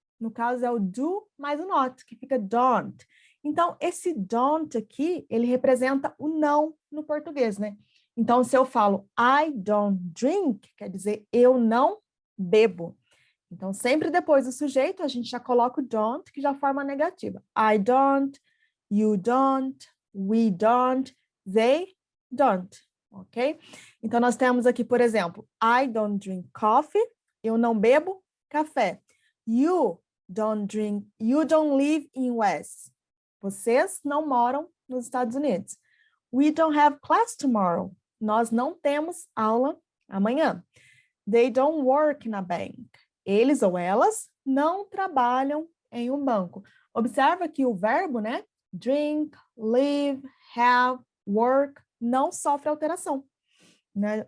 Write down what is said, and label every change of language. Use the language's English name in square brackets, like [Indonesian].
[Portuguese] No caso, é o do mais o not, que fica don't. Então, esse don't aqui, ele representa o não no português, né? Então, se eu falo [English] I don't drink, [Portuguese] quer dizer eu não bebo. Então, sempre depois do sujeito, a gente já coloca o don't, que já forma negativa. [English] I don't, you don't, we don't, they don't, ok? [Portuguese] Então, nós temos aqui, por exemplo, [English] I don't drink coffee, [Portuguese] eu não bebo café. [English] You don't live in West. [Portuguese] Vocês não moram nos Estados Unidos. [English] We don't have class tomorrow. [Portuguese] Nós não temos aula amanhã. [English] They don't work in a bank. [Portuguese] Eles ou elas não trabalham em um banco. Observa que o verbo, né? Drink, live, have, work, não sofre alteração. Né?